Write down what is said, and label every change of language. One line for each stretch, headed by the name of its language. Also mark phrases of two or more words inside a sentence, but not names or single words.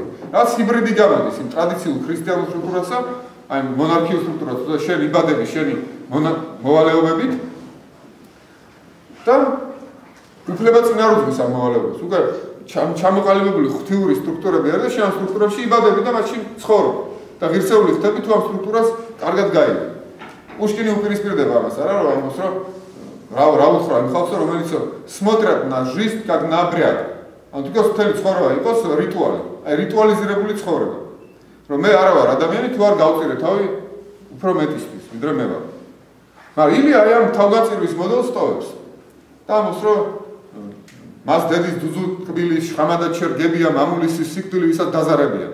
Georgian: რაც ჰიბრიდი გამოდის იმ ტრადიციულ ქრისტიანულ სტრუქტურასა, აი მონარქიულ სტრუქტურას, და შენ იბადები შენი მოვალეობებით და უფლება წინარუძღვის ამ მოვალეობას. უკვე ჩამოყალიბებული ღვთიური სტრუქტურები არის და შენ ამ სტრუქტურებში იბადები და მათში ცხოვრობ და ღირსეული ხდები თუ ამ სტრუქტურას კარგად გაიგე. პუშკინი უპირისპირდება ამას, არა რომ ამბობს, რომ რა უთხრა იმ ხალხს, რომელიც
Russian: смотрят на жизнь как на обряд.
Georgian: ანუ თქოს მთელი ცხოვრება იყოს რიტუალი, აი რიტუალიზირებული ცხოვრება. რომ მე არა ვარ ადამიანი, თუ არ გავწირე თავი უფრო მეტისთვის, ვიდრე მე ვარ. მაგრამ ილია აი ამ თავგაწირვის მოდელს ტოვებს. და ამბობს, რომ მას დედის დუზუ კბილი შხამადად შერგებია მამულის სიკვდილი ვისაც დაზარებია.